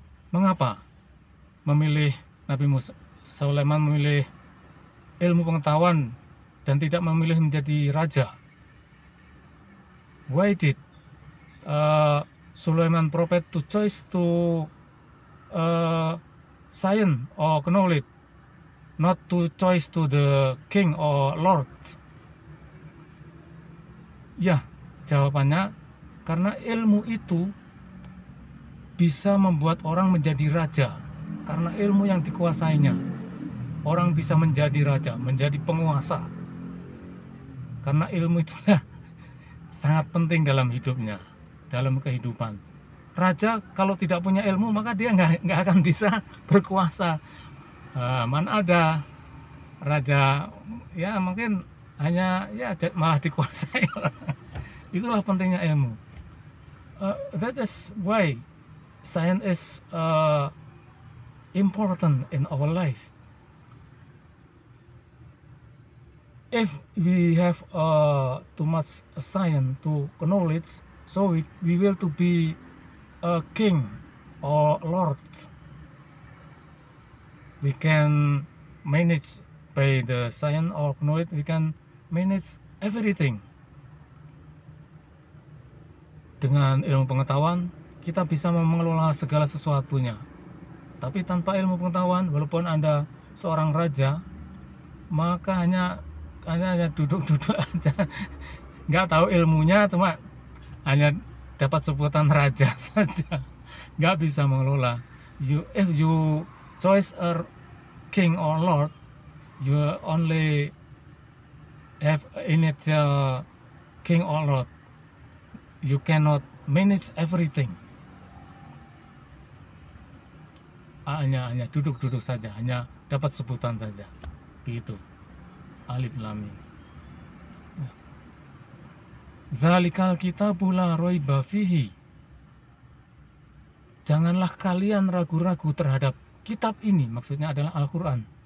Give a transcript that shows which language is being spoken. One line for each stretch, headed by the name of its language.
Indonesian: Mengapa Nabi Musa Sulaiman memilih ilmu pengetahuan dan tidak memilih menjadi raja?
English: Why did Sulaiman prophet to choice to science or knowledge, not to choice to the king or lord?
Indonesian: Ya, jawabannya karena ilmu itu bisa membuat orang menjadi raja. Karena ilmu yang dikuasainya, orang bisa menjadi raja, menjadi penguasa. Karena ilmu itulah sangat penting dalam hidupnya, dalam kehidupan. Raja kalau tidak punya ilmu maka dia nggak akan bisa berkuasa. Mana ada raja ya mungkin hanya ya malah dikuasai. Itulah pentingnya ilmu.
English: That is why science is important in our life. If we have too much science, to knowledge, so we will to be a king or lord. We can manage by the science or knowledge. We can manage everything.
Indonesian: Dengan ilmu pengetahuan kita bisa mengelola segala sesuatunya. Tapi tanpa ilmu pengetahuan, walaupun Anda seorang raja, maka hanya duduk-duduk aja, nggak tahu ilmunya, cuma hanya dapat sebutan raja saja, nggak bisa mengelola.
English: If you choose a king or lord, you only have initial king or lord. You cannot manage everything.
Indonesian: Hanya duduk-duduk saja, hanya dapat sebutan saja. Begitu.
Arabic: Alif Lam Mim. Dzalikal kitabu la raiba fihi.
Indonesian: Janganlah kalian ragu-ragu terhadap kitab ini, maksudnya adalah Al-Quran.